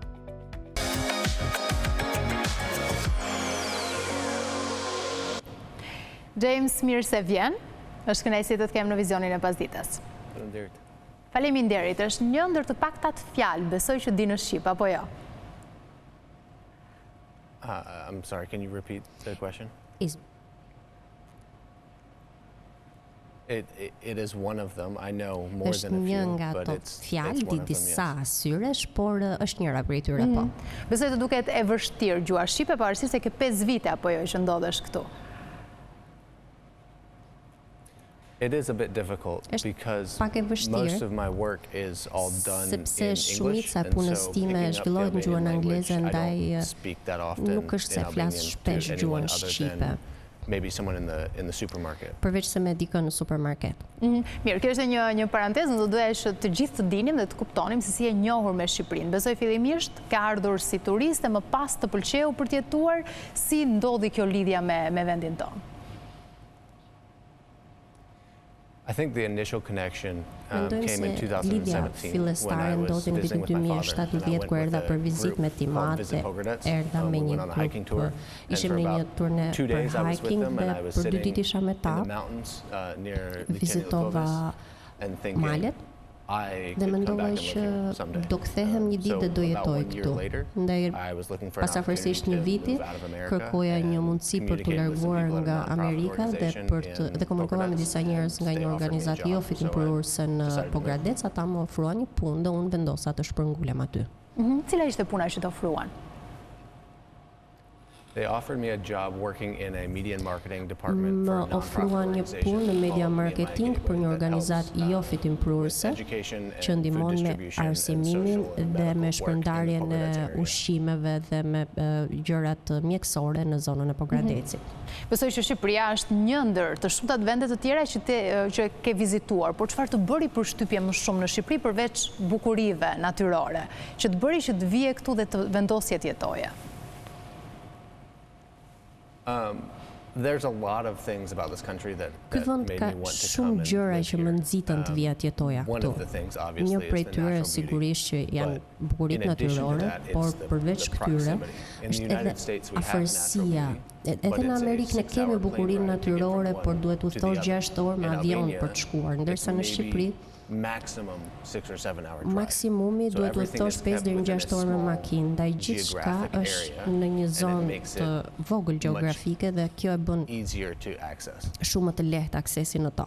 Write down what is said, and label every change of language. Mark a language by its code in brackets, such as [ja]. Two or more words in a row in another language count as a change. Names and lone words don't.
[sq] Mirë se vjen. Është kënaqësi të të kem në Vizionin e Pasdites. Faleminderit. Faleminderit. Është një ndër të paktat fjalë, besoj që di në shqip apo jo? [en] I'm sorry, can you repeat the question? It is one of them. I know more than a few, [sq] është një nga ato fjalë di disa syresh, por është njëra prej tyre po. Besoj të duket e vështirë gjua shqipe, pavarësisht se ke 5 vite apo jo që ndodhesh këtu. [en] It is a bit difficult because most of my work is all done in English, [sq] shumica e punës time zhvillohet në gjuhën angleze, ndaj nuk është se flas shpesh gjuhën shqipe. [en] Maybe someone in the supermarket. [sq] Përveç se me dikën në supermarket. Mirë, kjo është një parantezë, do duhet që të gjithë të dinim dhe të kuptonim se si e njohur me Shqipërinë. Besoj fillimisht ka ardhur si turist e më pas të pëlqeu për të jetuar, si ndodhi kjo lidhja me vendin tonë. [en] I think the initial connection came in 2017 [sq] lidhja fillestare ndodhi në vitin 2017 kur erdha për vizitë me timat dhe erdha me një grup. Ishim në një turne për hiking dhe për 2 ditë isha me ta. Vizitova malet dhe mendova që do kthehem një ditë dhe do jetoj këtu. Ndaj pasafërsisht një viti, kërkoja një mundësi për të larguar nga Amerika dhe komunikova me disa njerëz nga një organizatë jo fitimprurëse në Pogradec, ata më ofruan një punë dhe unë vendosa të shpërngulem aty. Cila ishte puna që të ofruan? [en] They offered me a job working in a media and marketing department for a [sq] Më ofruan një punë në media marketing për një organizatë jo fitimprurëse që ndihmon me arsimimin dhe me shpërndarjen e ushqimeve dhe me gjërat mjekësore në zonën e Pogradecit. Besoj që Shqipëria është një ndër të shumtat vende të tjera që ke vizituar, por çfarë të bëri përshtypje më shumë në Shqipëri përveç bukurive natyrore, që të bëri që të vije këtu dhe të vendosje të jetoje? [en] There's a lot of things about this country that made me want to come and [sq] gjëra që më nxitën të vija të jetoja këtu. Një prej tyre sigurisht që janë bukuritë natyrore, por përveç këtyre është edhe afërsia. Edhe në Amerikë ne kemi bukurinë natyrore, por duhet udhëtosh 6 orë me avion për të shkuar, ndërsa në Shqipëri maksimumi duhet udhëtosh 5 deri në 6 orë me makinë, ndaj gjithçka është në një zonë të vogël gjeografike dhe kjo e bën shumë më të lehtë aksesi në to.